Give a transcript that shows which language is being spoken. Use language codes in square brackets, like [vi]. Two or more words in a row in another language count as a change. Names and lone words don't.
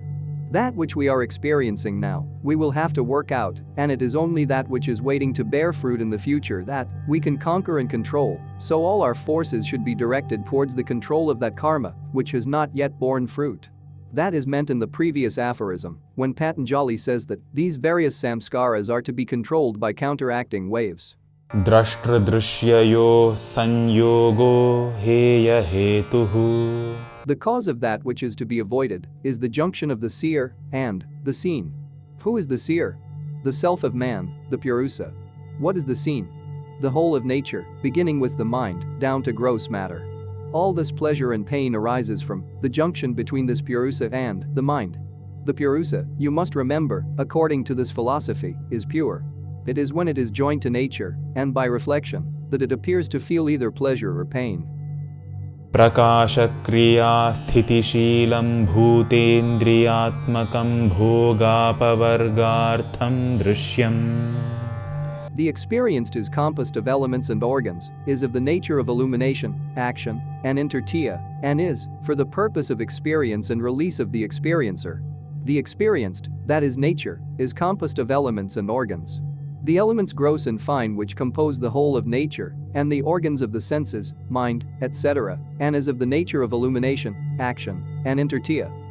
[en] That which we are experiencing now, we will have to work out, and it is only that which is waiting to bear fruit in the future that we can conquer and control, so all our forces should be directed towards the control of that karma, which has not yet borne fruit. That is meant in the previous aphorism, when Patanjali says that these various samskaras are to be controlled by counteracting waves. [sa] Drashtra drishyayo sanyogo heya hetuhu. [en] The cause of that which is to be avoided is the junction of the seer and the seen. Who is the seer? The self of man, the purusa. What is the seen? The whole of nature, beginning with the mind, down to gross matter. All this pleasure and pain arises from the junction between this purusa and the mind. The purusa, you must remember, according to this philosophy, is pure. It is when it is joined to nature, and by reflection, that it appears to feel either pleasure or pain. [sa] Prakasha kriya sthiti-sheelam bhutendriyatmakam bhogapavargartham drishyam. [en] The experienced is composed of elements and organs, is of the nature of illumination, action, and intertia, and is, for the purpose of experience and release of the experiencer. The experienced, that is nature, is composed of elements and organs. The elements gross and fine which compose the whole of nature, and the organs of the senses, mind, etc., and is of the nature of illumination, action, and intertia.